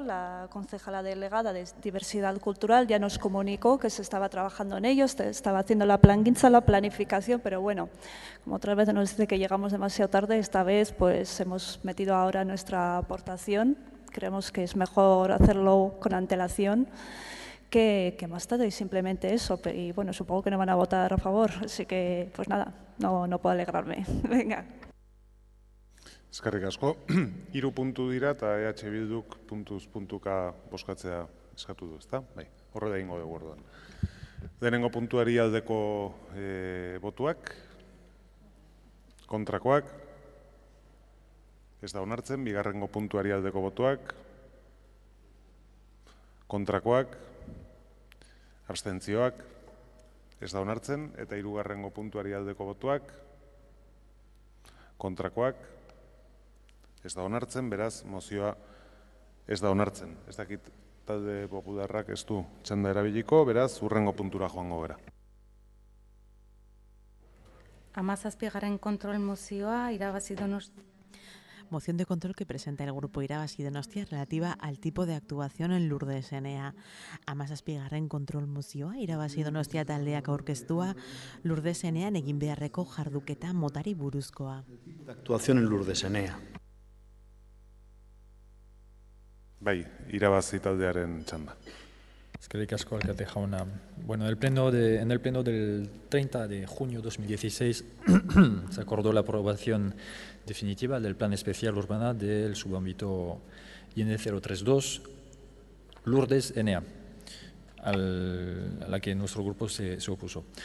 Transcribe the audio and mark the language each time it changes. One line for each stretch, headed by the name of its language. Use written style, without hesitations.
Spanish: La concejala delegada de Diversidad Cultural ya nos comunicó que se estaba trabajando en ello, estaba haciendo la planificación, pero bueno, como otra vez nos dice que llegamos demasiado tarde, esta vez pues hemos metido ahora nuestra aportación. Creemos que es mejor hacerlo con antelación que más tarde, y simplemente eso. Y bueno, supongo que no van a votar a favor, así que pues nada, no puedo alegrarme. Venga.
Basque: Eskerrik asko. 3 puntu dira eta EH Bilduk puntuka bozkatzea eskatu du, ezta? Bai, horrela egingo dugu orduan. Lehenengo puntuari aldeko botuak, kontrakoak, ez da onartzen, bigarrengo puntuari aldeko botuak, kontrakoak, abstentzioak, ez da onartzen, eta hirugarrengo puntuari aldeko botuak, Kontrakoak ez da onartzen, beraz, mozioa ez da onartzen. Ez dakit talde popularrak ez du txanda erabiliko, beraz, hurrengo puntura joango gara. 17. kontrol mozioa, Irabazi Donostia.
Spanish: Moción de control que presenta el Grupo Irabazi Donostia relativa al tipo de actuación en Lourdes Enea.
Basque: 17. kontrol mozioa, Irabazi Donostia taldeak aurkeztua, Lourdes Enean egin beharreko jarduketa motari buruzkoa.
Spanish: Actuación en Lourdes Enea.
Basque: Bai, Irabazi taldearen txanda. Eskerrik asko, alkate jauna.
Spanish: Bueno, en el pleno del 30 de junio de 2016 se acordó la aprobación definitiva del Plan Especial Urbana del subámbito IN 032 Lourdes Enea, a la que nuestro grupo se opuso.